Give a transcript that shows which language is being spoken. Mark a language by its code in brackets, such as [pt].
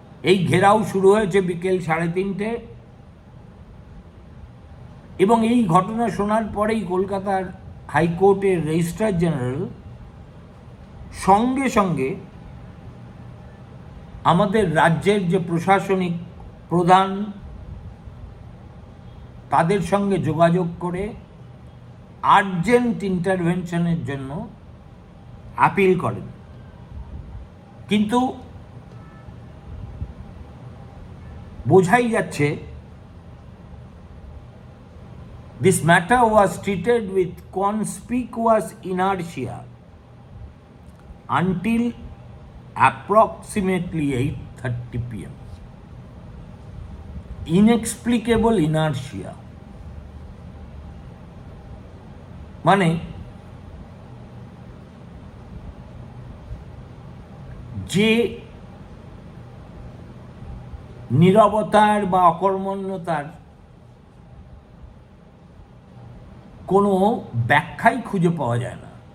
[bn] এই ঘেরাও শুরু হয়েছে বিকেল 3:30 এবং এই ঘটনা শোনার পরেই কলকাতার হাইকোর্টের রেজিস্ট্রার জেনারেল সঙ্গে সঙ্গে আমাদের রাজ্যের যে প্রশাসনিক প্রধান, তাদের সঙ্গে যোগাযোগ করে আর্জেন্ট ইন্টারভেনশনের জন্য আপিল করেন। কিন্তু বোঝাই যাচ্ছে [en] this matter was treated with conspicuous inertia until approximately 8:30 p.m. [bn] Inexplicable inertia মানে যে নীরবতার বা অকর্মণ্যতার কোনো ব্যাখ্যাই খুঁজে পাওয়া যায় না।